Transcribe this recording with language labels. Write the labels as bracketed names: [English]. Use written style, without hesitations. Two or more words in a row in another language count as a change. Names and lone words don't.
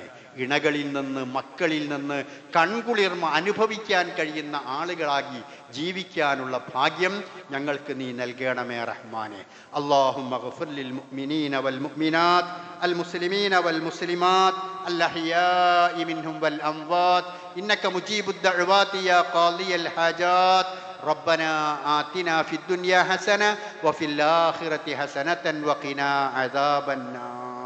[Malayalam] ഇണകളിൽ നിന്ന്, മക്കളിൽ നിന്ന് കൺകുളിർമ അനുഭവിക്കാൻ കഴിയുന്ന ആളുകളാക്കി ജീവിക്കാനുള്ള ഭാഗ്യം ഞങ്ങൾക്ക് നീ നൽകണമേ റഹ്മാനെ. [Arabic] اللهم اغفر للمؤمنين والمؤمنات المسلمين والمسلمات الأحياء منهم والأموات إنك مجيب الدعوات يا قاضي الحاجات. ربنا آتنا في الدنيا حسنة وفي الآخرة حسنة وقنا عذاب النار.